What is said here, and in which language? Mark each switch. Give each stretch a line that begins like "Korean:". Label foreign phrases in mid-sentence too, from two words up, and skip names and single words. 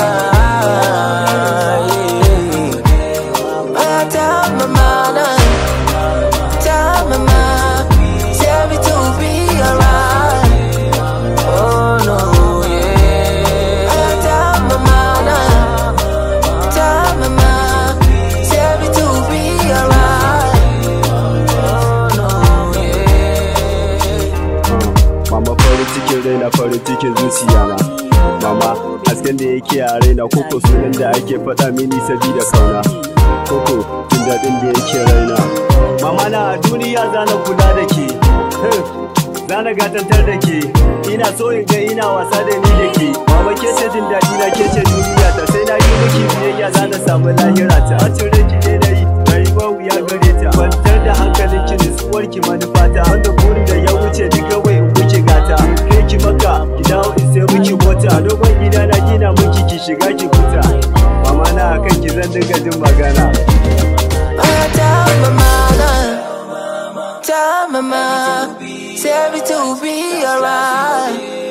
English: Yeah, I tell my mama, say everything will be alright. Oh no, yeah, I tell my mama, say everything will be alright. Oh no, yeah.
Hausa: Mama farin cikin raina farin cikin zuciyana. Mama hasken da yake a raina, koko sunan da ake faɗa mini sabida kauna, koko jin daɗin da yake raina. Mama na a duniya zana kula da ke, zana gatantar da ke, ina so in ga ina wasa da ni da ke. Mama ke ce jin daɗi na, ke ce duniya ta, sai na yi miki biyayya zana samu lahira ta. Bacin ranki ne na yi, rayuwa wuya gare ta, kwantar da hankalin ki nutsuwar ki manufata, wanda burin da ya wuce ni kawai in wuce gata. Kai ki maka ki dawo in sai miki mota, dogon gida na gina miki ki shiga ki huta. Mama na akan ki zan dinga jin magana.
English: Tell mama, say everything will be alright.